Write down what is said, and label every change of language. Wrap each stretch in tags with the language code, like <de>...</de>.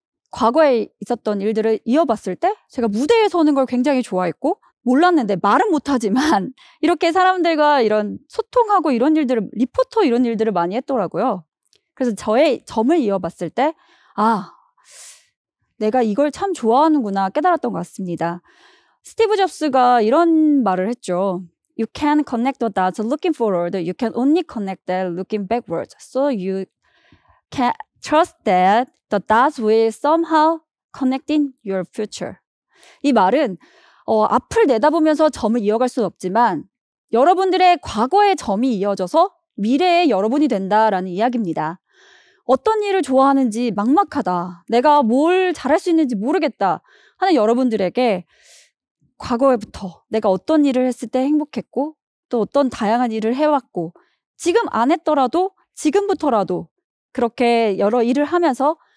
<ko>과거에 있었던 일들을 이어봤을 때 제가 무대에 서는 걸 굉장히 좋아했고 몰랐는데 말은 못하지만 이렇게 사람들과 이런 소통하고 이런 일들을 리포터 이런 일들을 많이 했더라고요. 그래서 저의 점을 이어봤을 때 내가 이걸 참 좋아하는구나 깨달았던 것 같습니다. 스티브 잡스가 이런 말을 했죠.</ko> <en>You can connect the dots looking forward. You can only connect them looking backwards. So you can trust that the dots will somehow connect in your future.</en> <ko>이 말은 앞을 내다보면서 점을 이어갈 수는 없지만 여러분들의 과거의 점이 이어져서 미래의 여러분이 된다라는 이야기입니다. 어떤 일을 좋아하는지 막막하다. 내가 뭘 잘할 수 있는지 모르겠다 하는 여러분들에게 과거에부터 내가 어떤 일을 했을 때 행복했고 또 어떤 다양한 일을 해왔고 지금 안 했더라도 지금부터라도 그렇게 여러 일을 하면서</ko>